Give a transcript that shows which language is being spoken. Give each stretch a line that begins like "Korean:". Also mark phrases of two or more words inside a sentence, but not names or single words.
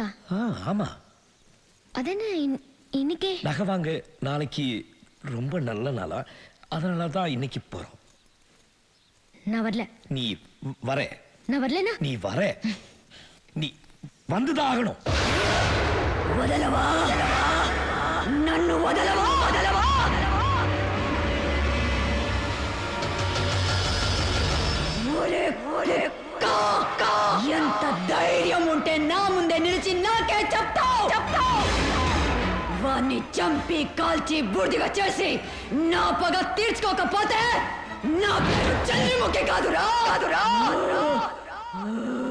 Tamil: ஆமா. அதென்ன இன்னைக்கே? நகை வாங்க நாளைக்கு ரொம்ப நல்ல நாளா, அதனால தான் இன்னைக்கு போறோம். நான் வரல. நீ வர. நான் வரலனா? நீ வர. நீ வந்துதான் ஆகணும்.
Telugu: వదలవా నన్ను వదలవా వదలవా ఒరే ఒరే కాకా ఎంత ధైర్యం ఉంటే నా ముందే నిలిచి నాకే చెప్తావు వాణ్ణి చంపి కాల్చి బూడిదగా చేసి నా పగ తీర్చుకోకపోతే నా పేరు చంద్రముఖి కాదురా కాదురా